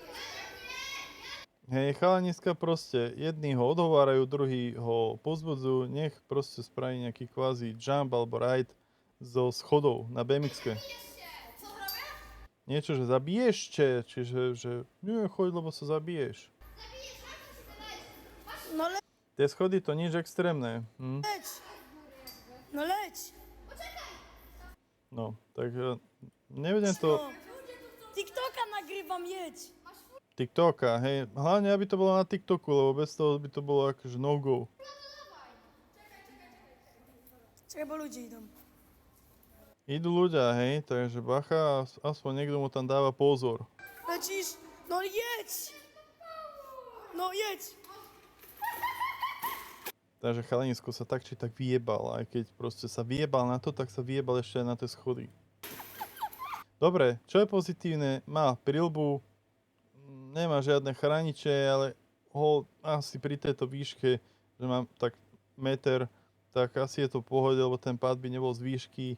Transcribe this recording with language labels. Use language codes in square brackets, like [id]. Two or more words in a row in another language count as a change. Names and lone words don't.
[sk] Hej, chalaniska proste, jedni ho odhovárajú, druhí ho pozbudzujú, nech proste spraví nejaký kvázi jump alebo ride zo schodov na BMX-ke. Niečo, že zabiješ, čiže že nie, choď, lebo sa zabiješ. No Tie schody to nič extrémne. [pl] leć. No leć. [sk] No, tak nevedem to [pl] No. TikToka nagrywam, jedź. TikToka, [sk] hej. Hlavne, aby to bolo na TikToku, lebo bez toho by to bolo akože no-go. [pl] Czekaj, bo ludzie idą. [sk] Idú ľudia, hej, takže bacha, aspoň niekto mu tam dáva pozor. [pl] Lecisz. No jedź. No jedź. [sk] Takže chalanisko sa tak či tak vyjebal, aj keď proste sa vyjebal na to, tak sa vyjebal ešte aj na tie schody. Dobre, čo je pozitívne, má prilbu, nemá žiadne chrániče, ale ho asi pri tejto výške, že mám tak meter, tak asi je to v pohode, lebo ten pád by nebol z výšky.